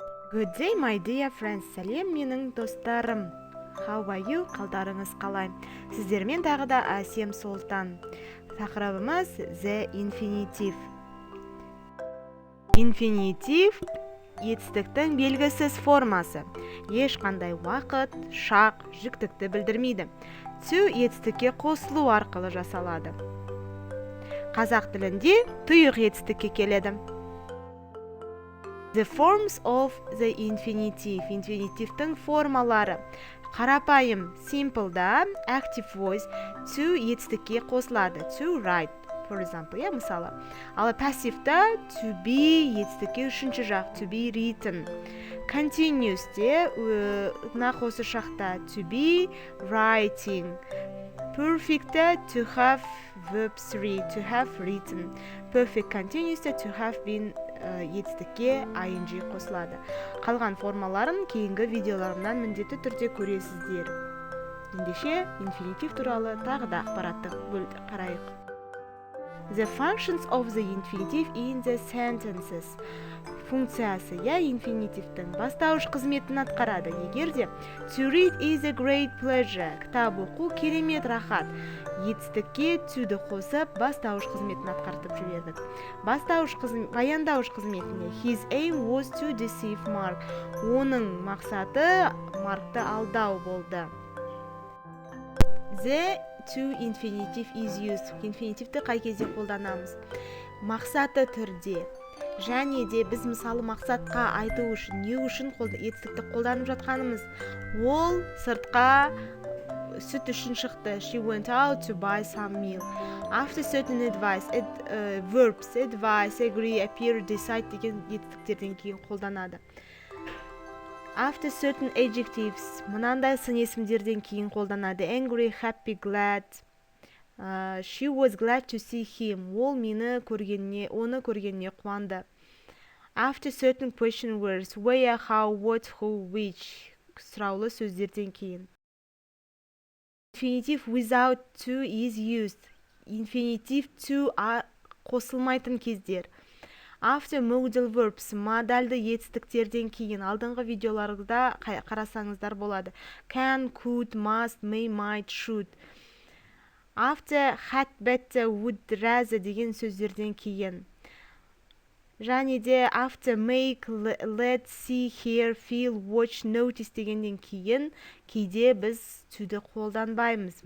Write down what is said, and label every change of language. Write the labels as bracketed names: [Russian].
[English] Good day, my dear friends. [Kazakh] Сәлем менің достарым. [English] How are you? [Kazakh] Қалдарыңыз қалай? Сіздермен тағы да Әсем Солтан. Тақырыбымыз the infinitive. Infinitive етістіктің белгісіз формасы. Ешқандай уақыт, шақ, жүктікті білдірмейді. To етістікке қосылу арқылы жасалады. Қазақ тілінде тұйық етістікке келеді. [English] The forms of the infinitive. [Kazakh] Инфинитивтің формалары. Қарапайым, simple'да active voice to етістікке қосылады. [English] To write, for example, мысалы. [Kazakh] Ал пассивта to be етістікке үшінші жақ, [English] to be written. [Kazakh] Continuous'те нақосы шақта [English] to be writing. Perfect'те to have verb 3, to have written. [Kazakh] Perfect continuous'те [English] to have been [Kazakh] етістікке ing қосылады. Қалған формаларын кейінгі видеоларымнан міндетті түрде көресіздер. Ендеше инфинитив туралы тағы да ақпараттық бөлді қарайық. [English] The functions of the infinitive in the sentences. [Kazakh] Функциясы инфинитивтің бастауыш қызметін атқарады. [English] Егерде to read is a great pleasure. [Kazakh] Кітап оқу керемет рахат. Етістікке to-ді қосып бастауыш қызметін атқартып жібердік. Баяндауыш қызметіне [English] his aim was to deceive Mark. [Kazakh] Оның мақсаты Маркты алдау болды. [English] The to infinitive is used. [Kazakh] Инфинитивті қай кезде қолданамыз? Мақсаты түрде. Және де біз мысалы мақсатқа айту үшін, не үшін етістікті қолданып жатқанымыз? Ол сыртқа сүт үшін шықты. [English] She went out to buy some milk. After certain advice, verbs, advice, agree, appear, decide [Kazakh] деген етістіктерден кейін қолданады. [English] After certain adjectives, [Kazakh] мынандай сын есімдерден кейін қолданады. [English] Angry, happy, glad. She was glad to see him. [Kazakh] Ол оны көргеніне қуанды. [English] After certain question words, where, how, what, who, which. [Kazakh] Сұраулы сөздерден кейін. [English] Infinitive without to is used. [Kazakh] Infinitive to қосылмайтын кездер. [English] After modal verbs, [Kazakh] модальды етістіктерден кейін алдыңғы видеоларда қарасаңыздар болады. [English] Can, could, must, may, might, should. After had, better, would, rather [Kazakh] деген сөздерден кейін. Және де [English] after make, let, see, hear, feel, watch, notice [Kazakh] дегенден кейін кейде біз to-ді қолданбаймыз.